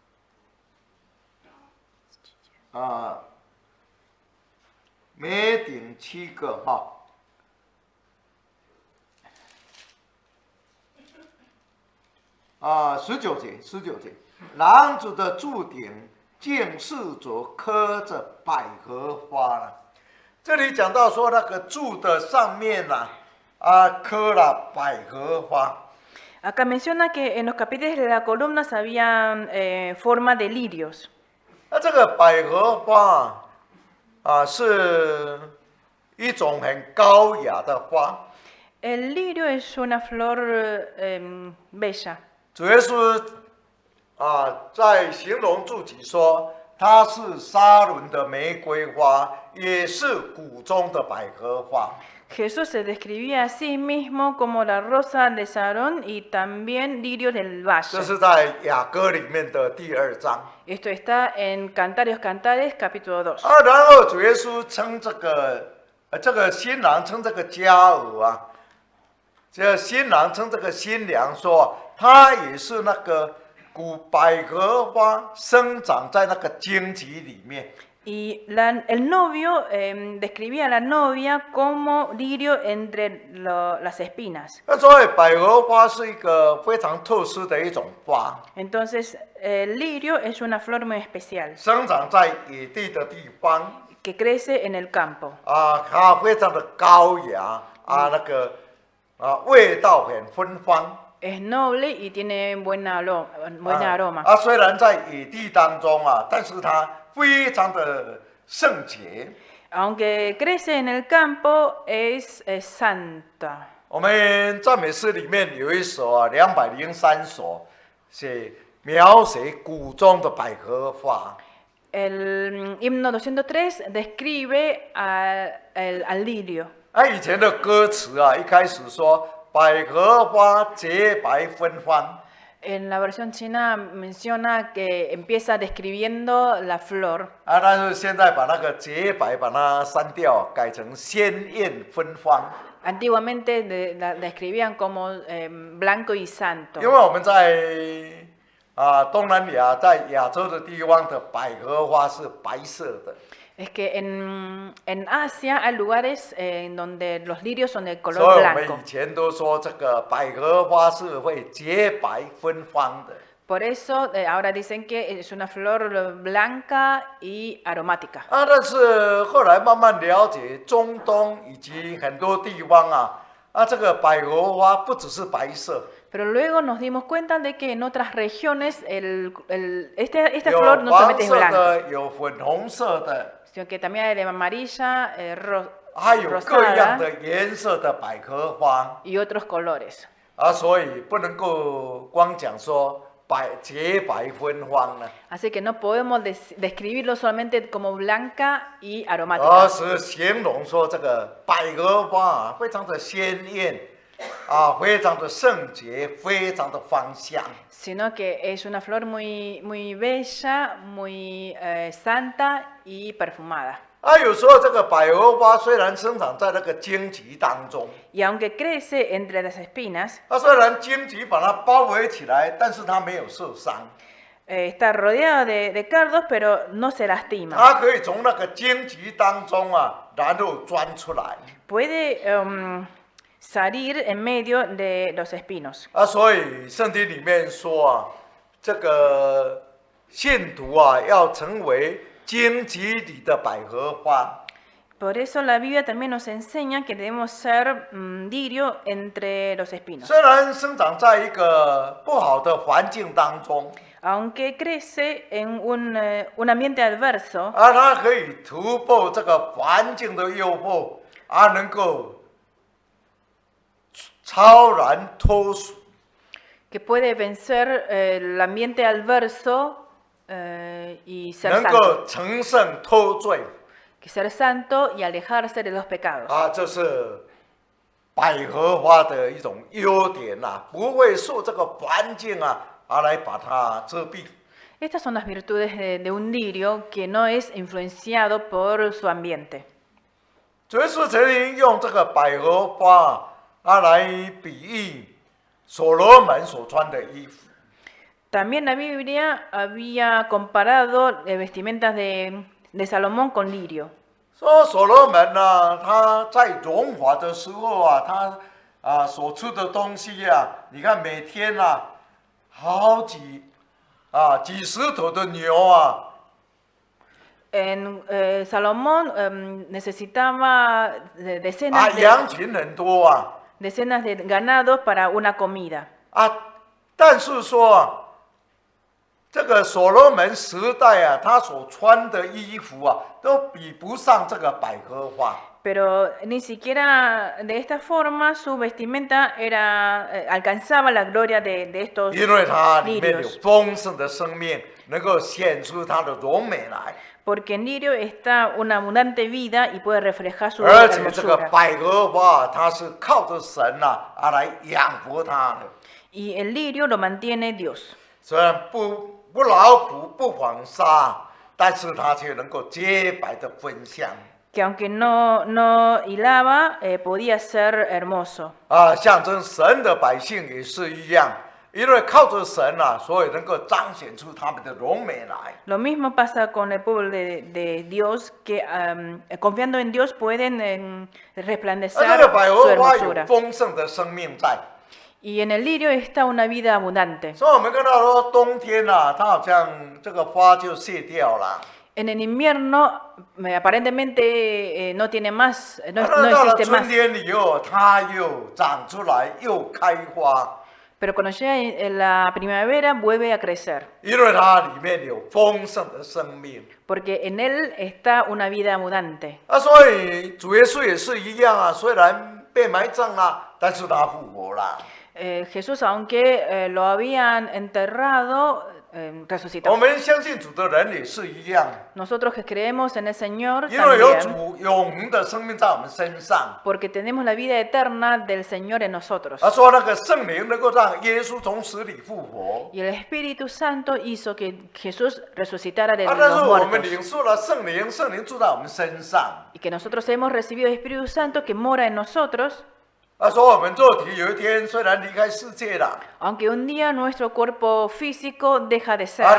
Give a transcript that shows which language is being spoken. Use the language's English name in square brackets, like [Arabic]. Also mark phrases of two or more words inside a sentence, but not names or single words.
[Chinese] 每顶7个19节，廊子的柱顶竟四左刻着百合花了。这里讲到说那个柱的上面刻了百合花。 [Spanish] Acá menciona que en los capiteles de las columnas había forma de lirios. [Chinese] 这个百合花是一种很高雅的花。 [Spanish] El lirio es una flor bella. [Chinese] 主耶稣在形容自己说，它是沙伦的玫瑰花，也是谷中的百合花。 [Spanish] Jesús se describía a sí mismo como la rosa de Sarón y también lirio del [Chinese] 这 [Spanish] valle. [Chinese] 是在雅歌里面的第2章。 [Spanish] Esto está en Cantares Cantares, capítulo 2. [Chinese] 然后主耶稣称这个新郎称这个佳偶这新郎称这个新娘说，他也是那个百合花生长在那个荆棘里面。 [Spanish] Y el novio describía a la novia como lirio entre las espinas. [Chinese] 所以百合花是一个非常特殊的一种花， [Spanish] Entonces, el lirio es una flor muy especial [Chinese] 生长在野地的地方 [Spanish] que crece en el campo. [Chinese] 它非常的高雅那个味道很芬芳。 [Spanish] es noble y tiene buen aroma. [Chinese] 虽然在野地当中啊，但是它非常的圣洁。 [Spanish] Aunque crece en el campo, es santa. [Chinese] 我们赞美诗里面有一首啊，203首，是描写谷中的百合花。 [Spanish] El himno 203 describe al lirio. [Chinese] 以前的歌词啊，一开始说百合花洁白芬芳。 [Spanish] En la versión china menciona que empieza describiendo la flor. [Chinese] 但是现在把那个洁白把它删掉，改成鲜艳芬芳。 [Spanish] Antiguamente la describían como blanco y santo. [Chinese] 因为我们在东南亚，在亚洲的地方的百合花是白色的。 [Spanish] Es que en Asia hay lugares en donde los lirios son de [Chinese] 所 [Spanish] color [Chinese] 以我们 [Spanish] blanco. [Chinese] 以前都说这个百合花是会洁白芬芳的。 [Spanish] Por eso ahora dicen que es una flor blanca y aromática. [Chinese] 但是后来慢慢了解中东以及很多地方这个百合花不只是白色， [Spanish] Pero luego nos dimos cuenta de que en otras regiones esta [Chinese] 有 [Spanish] flor no [Chinese] 黄 [Spanish] solamente es [Chinese] 色 [Spanish] blanca, [Chinese] 的，有粉红色的， [Spanish] sino que también hay de amarilla, [Chinese] 还有各样 [Spanish] rosada [Chinese] 的颜色的百合花。 [Spanish] y otros colores. [Chinese] 所以不能够光讲说洁白芬芳呢， [Spanish] Así que no podemos describirlo solamente como blanca y [Chinese] 而 [Spanish] aromática, [Chinese] 是形容说这个百合花非常的鲜艳，非常的圣洁，非常的芳香。 [Spanish] sino que es una flor muy bella, muy santa y perfumada. [Chinese] 有时候这个百合花虽然生长在那个荆棘当中， [Spanish] Y aunque crece entre las espinas, [Chinese] 虽然荆棘把它包围起来，但是它没有受伤， [Spanish] está rodeado de cardos, pero no se lastima. [Chinese] 它可以从那个荆棘当中然后钻出来。 [Spanish] Puede salir en medio de los espinos. [Chinese] 所以圣经里面说这个信徒要成为荆棘里的百合花。 [Spanish] Por eso la Biblia también nos enseña que debemos ser lirio entre los espinos. [Chinese] 虽然生长在一个不好的环境当中， [Spanish] Aunque crece en un ambiente adverso, [Chinese] 它可以突破这个环境的诱惑，能够超然脱俗。 [Spanish] que puede vencer el ambiente adverso y ser [Chinese] 能 [Spanish] santo. [Chinese] 够成圣脱罪 [Spanish] Que ser santo y alejarse de los pecados. [Chinese] 这是百合花的一种优点不会受这个环境来把它遮蔽。 [Spanish] Estas son las virtudes de un lirio que no es influenciado por su ambiente. [Chinese] 主耶稣曾经用这个百合花来比喻所罗门所穿的衣服。 [Spanish] También la Biblia había comparado vestimentas de Salomón con lirio. [Chinese] 说所罗门他在荣华的时候他所吃的东西你看每天好几十头的牛 [Spanish] Salomón necesitaba decenas [Chinese] 羊群很多 [Spanish] decenas de ganados para una comida. [Chinese] 但是说这个所罗门时代他所穿的衣服都比不上这个百合花。 [Spanish] Pero ni siquiera de esta forma su vestimenta alcanzaba la gloria de estos [Chinese] 因为它里面有 [Spanish] lirios. [Chinese] 丰盛的生命，能够显出它的荣美来。 [Spanish] Porque en lirio está una abundante vida y puede reflejar su [Chinese] 而且这个 [Spanish] hermosura. [Chinese] 百合花，它是靠着神来养活它的。 [Spanish] Y el lirio lo mantiene Dios. [Chinese] 虽然不劳苦不纺纱，但是它却能够洁白的芬香。 [Spanish] Que aunque no hilaba, podía ser hermoso. [Chinese] 象征神的百姓也是一样，因为靠着神所以能够彰显出他们的荣美来。 [Spanish] Lo mismo pasa con el pueblo de Dios, que confiando en Dios pueden resplandecer [Chinese] 这个百 [Spanish] su [Chinese] 合花有 [Spanish] hermosura. [Chinese] 丰盛的生命在。 [Spanish] Y en el lirio está una vida abundante. [Chinese] 所以我们看到说，冬天它好像这个花就谢掉了。 [Spanish] En el invierno aparentemente no tiene más, no [Chinese] 到了 [Spanish] existe [Chinese] 春 [Spanish] más. [Chinese] 天以后，它又长出来，又开花。 [Spanish] Pero cuando llega en la primavera vuelve a crecer, [Chinese] 因为它里面有丰盛的生命。 [Spanish] porque en él está una vida abundante. [Chinese] 所以主耶稣也是一样啊，虽然被埋葬了，但是他复活了。 [Spanish] Jesús, aunque lo habían enterrado, [Chinese] 我 [Spanish] resucitó. [Chinese] 们相信主的人也是一样， [Spanish] Nosotros que creemos en el Señor [Chinese] 因为有 [Spanish] también, [Chinese] 主永恒的生命在我们身上。 [Spanish] porque tenemos la vida eterna del Señor en nosotros. [Chinese] 他说那个圣灵能够让耶稣从死里复活。 [Spanish] Y el Espíritu Santo hizo que Jesús resucitara de [Chinese] 但 [Spanish] los [Chinese] 是我们 [Spanish] muertos. [Chinese] 领受了圣灵，圣灵住在我们身上。 [Spanish] Y que nosotros hemos recibido el Espíritu Santo que mora en nosotros, [Chinese] 他说我们肉体有一天虽然离开世界了， [Spanish] aunque un día nuestro cuerpo físico deja de ser.